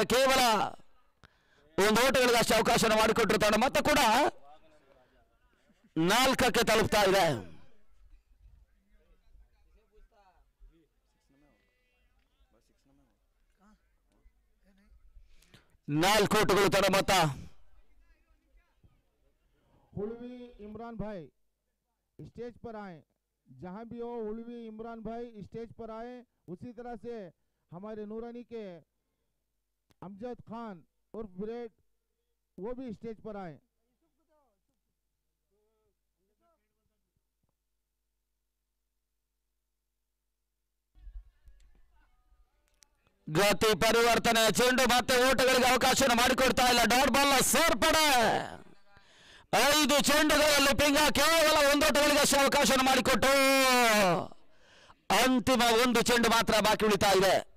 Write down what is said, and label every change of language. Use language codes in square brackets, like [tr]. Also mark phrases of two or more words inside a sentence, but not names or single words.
[kn] ಕೇವಲ ಒಂದು ಓಟಗಳಿಗೆ ಅಷ್ಟು ಅವಕಾಶ ಮಾಡಿಕೊಟ್ರು. ತಂಡ ಮತ್ತೆ ಕೂಡ 4ಕ್ಕೆ ತಲುಪ್ತಾ ಇದೆ. 4 ಓಟಗಳು ತಂಡ ಮೊತ್ತ. [hi] हुलवी इमरान भाई स्टेज पर आए. जहां भी हो हुलवी इमरान भाई स्टेज पर आए. उसी तरह से हमारे नूरानी के अमजद खान उर्फ ब्रेड वो भी स्टेज पर आए. [kn] ಗತಿ ಪರಿವರ್ತನೆ ಚೆಂಡು ಮತ್ತೆ ಓಟಗಳಿಗೆ ಅವಕಾಶ ಮಾಡಿಕೊಡ್ತಾ ಇಲ್ಲ. [en] dot ball [kn] ಸೇರ್ಪಡೆ. 5 ಚೆಂಡುಗಳಲ್ಲಿ ಪಿಂಗ ಕೇವಲ ಒಂದು ಓಟಗಳಿಗೆ ಅವಕಾಶ ಮಾಡಿಕೊಟ್ಟು ಅಂತಿಮ ಒಂದು ಚೆಂಡು ಮಾತ್ರ ಬಾಕಿ ಉಳಿತಾ ಇದೆ.